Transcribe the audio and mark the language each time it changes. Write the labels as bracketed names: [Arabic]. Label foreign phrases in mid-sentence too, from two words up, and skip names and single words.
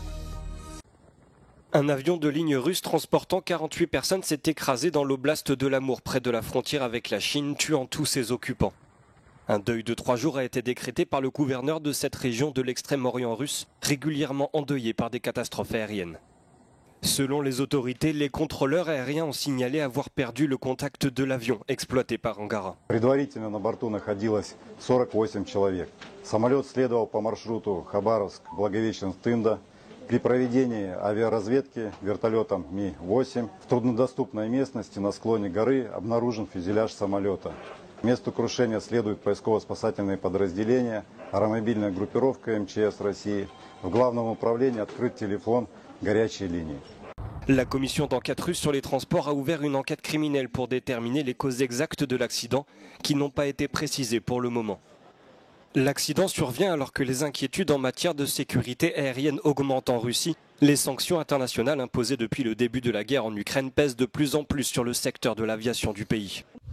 [French] Un avion de ligne russe transportant 48 personnes s'est écrasé dans l'oblast de l'Amour, près de la frontière avec la Chine, tuant tous ses occupants. Un deuil de 3 jours a été décrété par le gouverneur de cette région de l'extrême-orient russe, régulièrement endeuillé par des catastrophes aériennes. Selon les autorités, les contrôleurs aériens ont signalé avoir perdu le contact de l'avion exploité par Angara. [Russian] Предварительно на борту находилось 48 человек. Самолет следовал по маршруту Хабаровск-Благовещенск-Тында. При проведении авиаразведки вертолетом Ми-8 в труднодоступной местности на склоне горы обнаружен фюзеляж самолета. К месту крушения следуют поисково-спасательные подразделения, аэромобильная группировка МЧС России. В главном управлении открыт телефон горячей линии. [French] La commission d'enquête russe sur les transports a ouvert une enquête criminelle pour déterminer les causes exactes de l'accident qui n'ont pas été précisées pour le moment. L'accident survient alors que les inquiétudes en matière de sécurité aérienne augmentent en Russie. Les sanctions internationales imposées depuis le début de la guerre en Ukraine pèsent de plus en plus sur le secteur de l'aviation du pays.